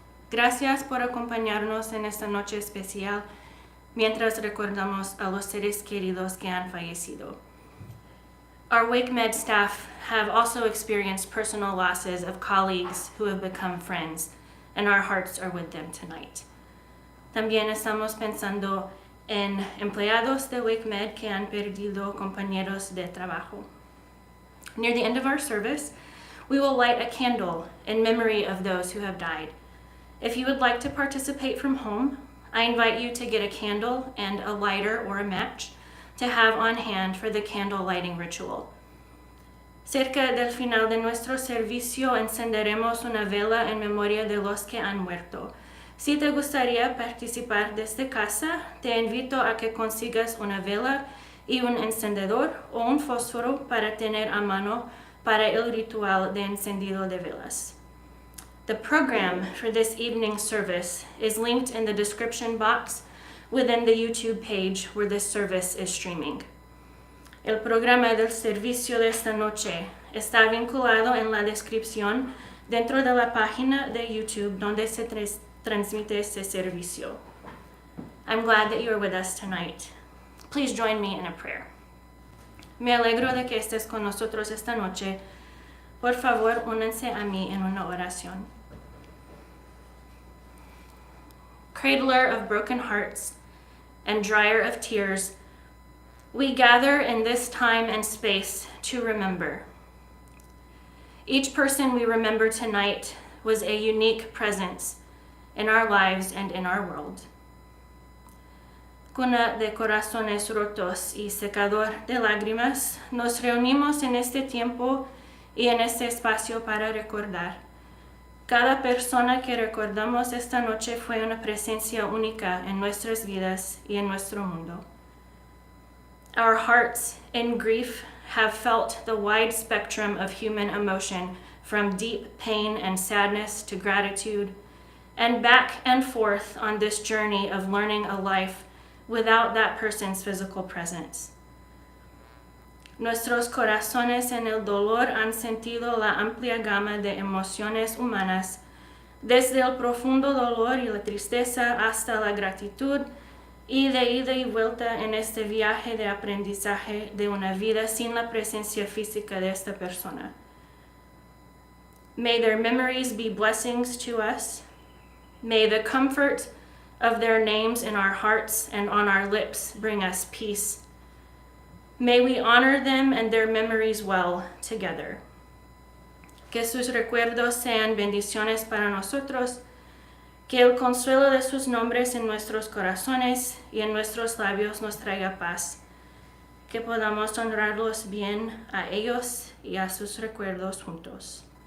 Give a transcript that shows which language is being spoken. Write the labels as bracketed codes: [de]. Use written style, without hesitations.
[es] Gracias por acompañarnos en esta noche especial mientras recordamos a los seres queridos que han fallecido. [en] Our WakeMed staff have also experienced personal losses of colleagues who have become friends, and our hearts are with them tonight. [es] También estamos pensando en empleados de WakeMed que han perdido compañeros de trabajo. [en] Near the end of our service, we will light a candle in memory of those who have died. If you would like to participate from home, I invite you to get a candle and a lighter or a match to have on hand for the candle lighting ritual. [es] Cerca del final de nuestro servicio encenderemos una vela en memoria de los que han muerto. Si te gustaría participar desde casa, te invito a que consigas una vela y un encendedor o un fósforo para tener a mano para el ritual de encendido de velas. [en] The program for this evening's service is linked in the description box within the YouTube page where this service is streaming. [es] El programa del servicio de esta noche está vinculado en la descripción dentro de la página de YouTube donde se transmite este servicio. [en] I'm glad that you are with us tonight. Please join me in a prayer. [es] Me alegro de que estés con nosotros esta noche. Por favor, únanse a mí en una oración. [en] Cradler of broken hearts and dryer of tears, we gather in this time and space to remember. Each person we remember tonight was a unique presence in our lives and in our world. [es] Cuna de corazones rotos y secador de lágrimas, nos reunimos en este tiempo y en este espacio para recordar. Cada persona que recordamos esta noche fue una presencia única en nuestras vidas y en nuestro mundo. [en] Our hearts in grief have felt the wide spectrum of human emotion, from deep pain and sadness to gratitude, and back and forth on this journey of learning a life without that person's physical presence. [es] Nuestros corazones en el dolor han sentido la amplia gama de emociones humanas, desde el profundo dolor y la tristeza hasta la gratitud, y de ida y vuelta en este viaje de aprendizaje de una vida sin la presencia física de esta persona. [en] May their memories be blessings to us. May the comfort of their names in our hearts and on our lips bring us peace. May we honor them and their memories well together. [es] Que sus recuerdos sean bendiciones para nosotros, que el consuelo de sus nombres en nuestros corazones y en nuestros labios nos traiga paz, que podamos honrarlos bien a ellos y a sus recuerdos juntos.